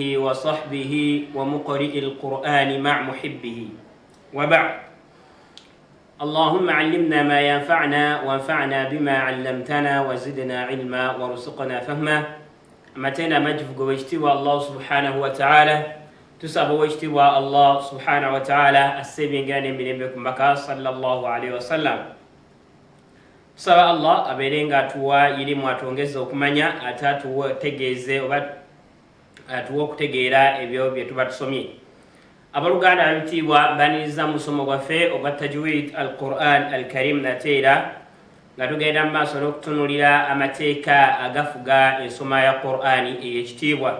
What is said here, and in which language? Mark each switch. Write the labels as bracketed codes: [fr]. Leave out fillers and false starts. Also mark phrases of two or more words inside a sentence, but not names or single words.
[ar] وصحبه ومقرئ القرآن مع محبه وبعد اللهم علمنا ما ينفعنا وانفعنا بما علمتنا وزدنا علما وارزقنا فهما أمتنا مجفق واجتوى الله سبحانه وتعالى [lg] tusaba wekitibwa Allah [ar] سبحانه وتعالى [lg] assebingane emirembe ku mbaka [ar] صلى الله عليه وسلم. [lg] Tusaba Allah aberenga atuwa ilimu atongeza okumanya atatutegeeze oba atuwa okutegeera ebyo bye tuba tusomye. Abaluganda abitibwa baniriza musomo gwaffe ogwa [ar] تجويد القرآن الكريم [lg] nateera nga tugenda mu maaso n'okutunulira amateeka agafuga ensoma ya Qur'ani ey'ekitiibwa.